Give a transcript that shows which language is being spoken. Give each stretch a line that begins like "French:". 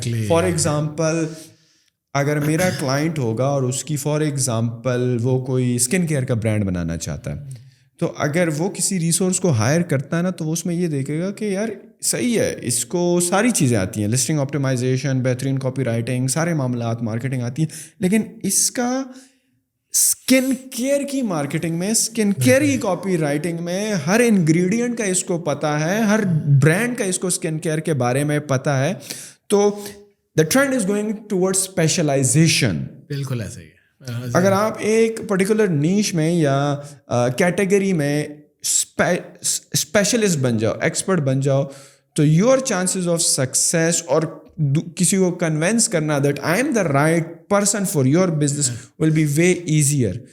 Urdu: For example اگر میرا client ہوگا اور اس کی فار ایگزامپل وہ کوئی اسکن کیئر کا برانڈ بنانا چاہتا ہے, تو اگر وہ کسی ریسورس کو ہائر کرتا ہے نا, تو وہ اس میں یہ دیکھے گا کہ یار صحیح ہے, اس کو ساری چیزیں آتی ہیں, لسٹنگ آپٹیمائزیشن, بہترین کاپی رائٹنگ, سارے معاملات, مارکیٹنگ آتی ہیں, لیکن اس کا اسکن کیئر کی مارکیٹنگ میں, اسکن کیئر کی کاپی رائٹنگ میں ہر انگریڈینٹ کا اس کو پتہ ہے, ہر برانڈ کا اس کو اسکن کیئر کے بارے میں پتہ ہے.
English: تو the trend is going toward specialisation.
Urdu: بالکل ایسا ہی ہے. اگر آپ ایک پرٹیکولر نیش میں یا کیٹیگری میں اسپیشلسٹ بن جاؤ, ایکسپرٹ بن جاؤ, تو
English: your chances of success
Urdu: اور کسی کو کنونس کرنا
English: That I am the right person for your business will be way easier.